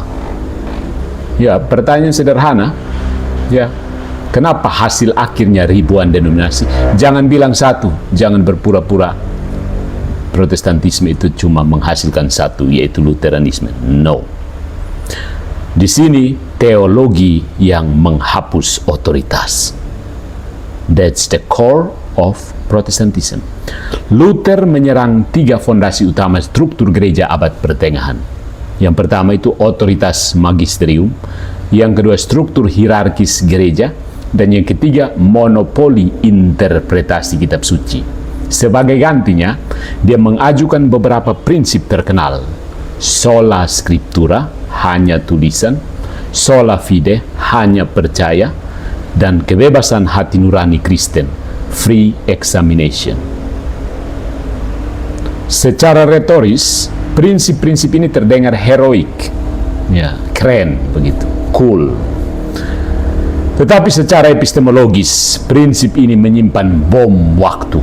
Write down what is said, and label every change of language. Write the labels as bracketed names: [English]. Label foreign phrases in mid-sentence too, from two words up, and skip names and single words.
[Indonesian] Ya, pertanyaan sederhana. Ya, kenapa hasil akhirnya ribuan denominasi? Jangan bilang satu, jangan berpura-pura Protestantisme itu cuma menghasilkan satu, yaitu Lutheranisme. No. Di sini teologi yang menghapus otoritas. [English] That's the core of Protestantisme. [Indonesian] Luther menyerang 3 fondasi utama struktur gereja abad pertengahan. Yang pertama itu otoritas magisterium, yang kedua struktur hierarkis gereja, dan yang ketiga monopoli interpretasi kitab suci. Sebagai gantinya, dia mengajukan beberapa prinsip terkenal. [Latin] Sola scriptura, [Indonesian] hanya tulisan; [Latin] sola fide, [Indonesian] hanya percaya; dan kebebasan hati nurani Kristen, [English] free examination. [Indonesian] Secara retoris, prinsip-prinsip ini terdengar heroik, ya, keren begitu, cool. Tetapi secara epistemologis, prinsip ini menyimpan bom waktu.